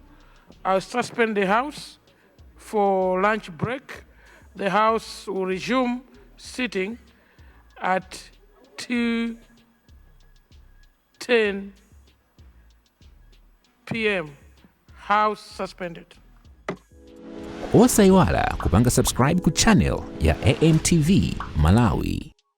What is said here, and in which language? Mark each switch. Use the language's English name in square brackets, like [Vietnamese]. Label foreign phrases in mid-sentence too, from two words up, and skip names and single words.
[English] I'll suspend the House for lunch break. The House will resume sitting at 2:10 p.m. House suspended. [Nyanja] Osaiwala kupanga subscribe ku channel ya AMTV Malawi.